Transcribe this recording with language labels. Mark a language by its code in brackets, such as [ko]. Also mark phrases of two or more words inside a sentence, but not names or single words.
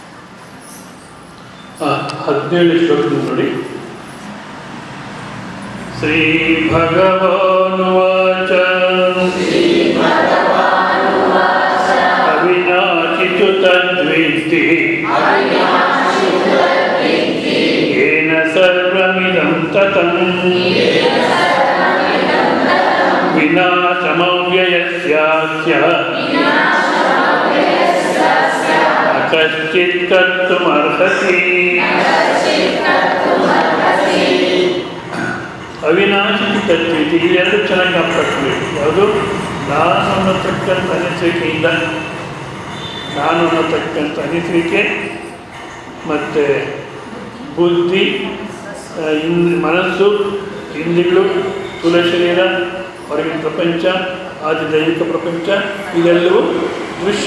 [kn] ಶ್ಲೋಕ ನೋಡಿ. [sa] श्रीभगवानुवाच अविनाशि तु तद्विद्धि येन सर्वमिदं ततं विनाशमव्ययस्यास्य अकश्चित् कर्तुमर्हति. ಅವಿನಾಶಿ ತತ್ವಿತಿ [kn] ಇವೆರಡು ಚೆನ್ನಾಗಿ ಜ್ಞಾಪಕಬೇಕು. ಯಾವುದು? ನಾನು ಅನ್ನತಕ್ಕಂಥ ಅನಿಸಿಕೆಯಿಂದ, ನಾನು ಅನ್ನತಕ್ಕಂಥ ಅನಿಸಿಕೆ ಮತ್ತು ಬುದ್ಧಿ, ಮನಸ್ಸು, ಇಂದ್ರಿಯಗಳು, ಸ್ಥೂಲ ಶರೀರ, ಹೊರಗಿನ ಪ್ರಪಂಚ, ಆದಿ ದೈವಿಕ ಪ್ರಪಂಚ, ಇದೆಲ್ಲವೂ ದೃಶ್ಯ.